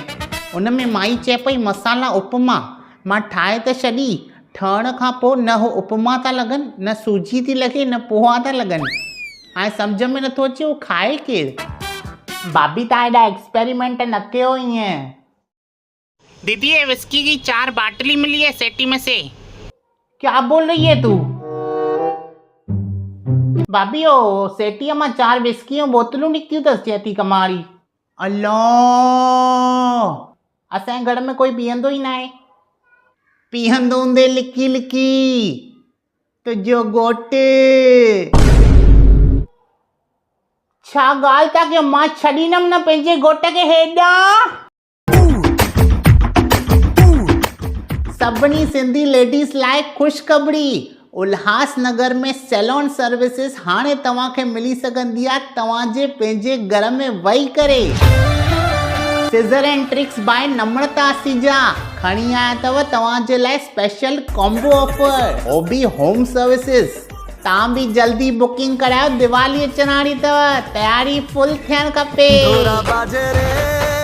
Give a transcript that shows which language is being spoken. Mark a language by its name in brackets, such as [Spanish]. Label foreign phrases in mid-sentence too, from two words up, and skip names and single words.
[Sindhi] उन में माई चए पई मसाला उपमा। मां ठाहे त छॾी, ठहण खां पोइ न हो उपमा था लॻनि, न सूजी थी लॻे, न पोहा था लॻनि। हाणे सम्झ में नथो अचे उहो खाए केरु। भाभी तव्हां हेॾा एक्सपेरिमेंट न कयो ईअं। [Hindi] दीदी ये विस्की की 4 बाटली मिली है सेटी में से। क्या बोल रही है तू? [Sindhi] भाभी ओ सेटीअ मां 4 विस्की जूं बोतलूं निकितियूं अथसि चेती कमारी। अल्लाह, असांजे घर में कोई पीअंदो ई न आहे। पीअंदो हूंदे लिकी लिकी तुंहिंजो घोटु। छा ॻाल्हि था कयो, मां छॾींदमि न पंहिंजे घोट खे हेॾां। सभिनी सिंधी लेडीज़ लाइ ख़ुशख़बरी, उल्हासनगर में [English] salon services [Sindhi] हाणे तव्हांखे मिली सघंदी आहे तव्हांजे पंहिंजे घर में वेही करे। सिज़र एंड ट्रिक्स बाय नम्रता आसीजा खणी आया अथव तव्हांजे लाइ [English] special combo offer, [Sindhi] हो बि [English] home services. [Sindhi] तव्हां बि जल्दी बुकिंग करायो, दिवाली अचण वारी अथव, तयारी फुल थियणु खपे।